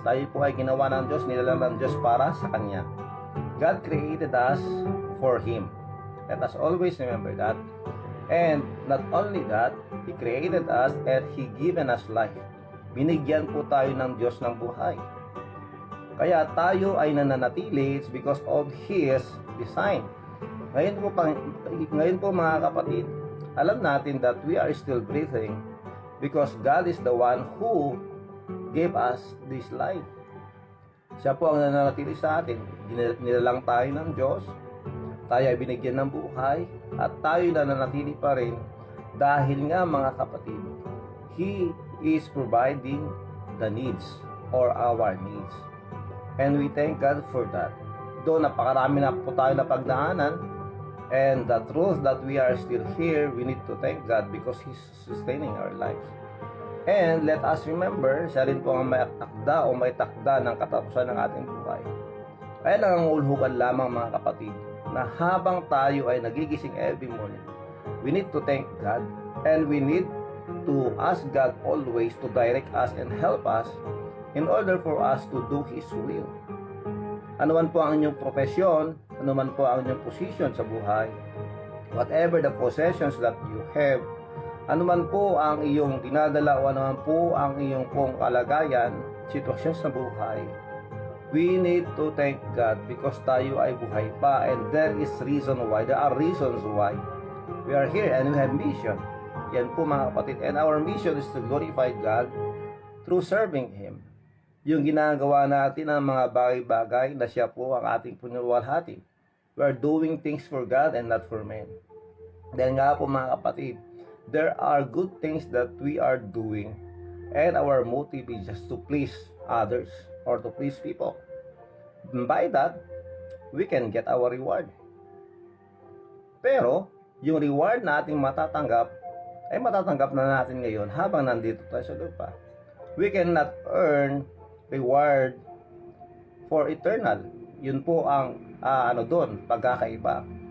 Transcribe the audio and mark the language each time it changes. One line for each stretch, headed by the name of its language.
Filipino: Tayo po ay ginawa ng Diyos, nilalang ng Diyos para sa Kanya.
English: God created us for Him. Let us always remember that. And not only that, He created us and He given us life.
Filipino: Binigyan po tayo ng Diyos ng buhay. Kaya tayo ay nananatili,
English: it's because of His design.
Filipino: Ngayon po mga kapatid, alam natin
English: that we are still breathing because God is the one who gave us this life.
Filipino: Siya po ang nananatili sa atin. Nilalang tayo ng Diyos, tayo ay binigyan ng buhay, at tayo nananatili pa rin dahil nga mga kapatid,
English: He is providing the needs or our needs. And we thank God for that. Though
Filipino: napakarami na po tayo na pagdaanan,
English: and the truth that we are still here, we need to thank God because He's sustaining our lives. And let us remember,
Filipino: siya rin po ang may takda o may takda ng katapusan ng ating buhay. Kaya nangangulhugan lamang mga kapatid, na habang tayo ay nagigising
English: every morning, we need to thank God and we need to ask God always to direct us and help us in order for us to do His will.
Filipino: Ano man po ang inyong profesyon, ano man po ang inyong position sa buhay,
English: whatever the possessions that you have,
Filipino: ano man po ang iyong dinadala o ano man po ang iyong pong kalagayan, sitwasyon sa buhay,
English: we need to thank God because
Filipino: tayo ay buhay pa,
English: and there are reasons why we are here and we have mission.
Filipino: Yan po mga kapatid,
English: and our mission is to glorify God through serving Him.
Filipino: Yung ginagawa natin ng mga bagay-bagay na siya po ang ating pinulwalhati.
English: We are doing things for God and not for men.
Filipino: Dahil nga po mga kapatid,
English: there are good things that we are doing and our motive is just to please others or to please people. And by that, we can get our reward.
Filipino: Pero, yung reward na ating matatanggap, ay matatanggap na natin ngayon habang nandito tayo sa lupa.
English: We cannot earn reward for eternal.
Filipino: Yun po ang doon, pagkakaiba.